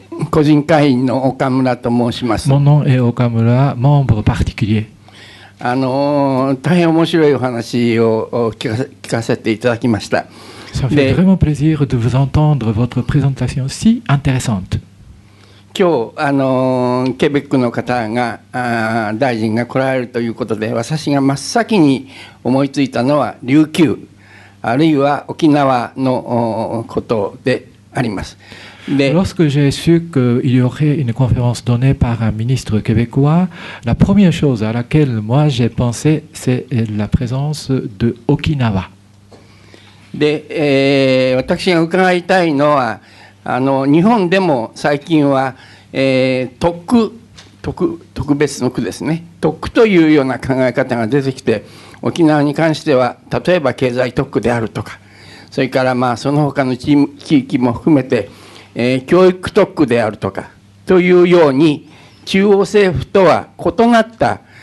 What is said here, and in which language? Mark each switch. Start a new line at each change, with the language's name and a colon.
Japanese: 個人会員の岡村と申します。
French: Mon nom est Okamura, membre particulier。
Japanese: 大変面白いお話を聞かせていただきました。
French: Ça me fait vraiment plaisir de vous entendre votre présentation si intéressante。
Japanese: 今日ケベックの方が大臣が来られるということで、私が真っ先に思いついたのは琉球あるいは沖縄のことであります。
French: Lorsque j'ai su qu'il y aurait une conférence donnée par un ministre québécois, la première chose à laquelle moi j'ai pensé, c'est la présence de Okinawa.
Japanese: で、私が伺いたいのは日本でも最近は、特別の区ですね、特区というような考え方が出てきて、沖縄に関しては例えば経済特区であるとか、それからその他の地域も含めて教育特区であるとかというように中央政府とは異なった